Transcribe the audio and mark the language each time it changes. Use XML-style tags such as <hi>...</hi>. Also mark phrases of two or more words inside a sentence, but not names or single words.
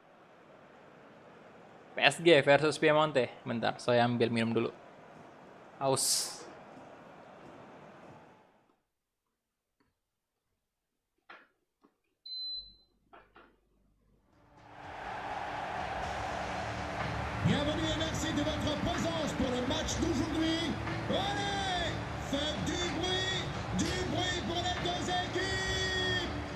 <id>PSG versus Piemonte. Bentar, saya ambil minum dulu. Aus.</id> <fr>Bienvenue et merci de votre présence pour le match d'aujourd'hui. Allez, faites du bruit pour les deux équipes.</fr>